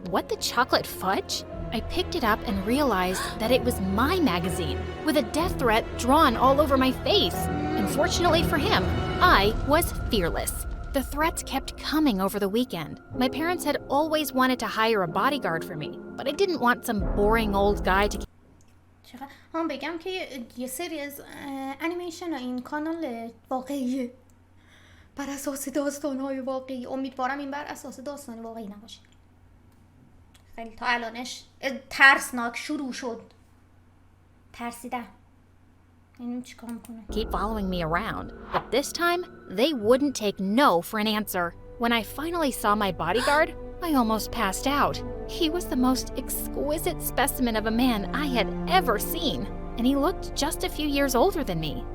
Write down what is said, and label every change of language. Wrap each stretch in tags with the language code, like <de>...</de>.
<en>What the chocolate fudge? I picked it up and realized that it was my magazine, with a death threat drawn all over my face. Unfortunately for him, I was fearless. The threats kept coming over the weekend. My parents had always wanted to hire a bodyguard for me, but I didn't want some boring old guy to...</en> <fa>هم بگم که یه سری از انیمیشن این کانال واقعیه، بر اساس داستان‌های واقعی. امیدوارم این بر اساس داستان واقعی نباشه. خیلی تا الانش ترسناک شروع شد. ترسیدم. اینم چیکار میکنه؟</fa> <en>keep following me around, but this time they wouldn't take no for an answer. When I finally saw my bodyguard, I almost passed out. He was the most exquisite specimen of a man I had ever seen, and he looked just a few years older than me.</en>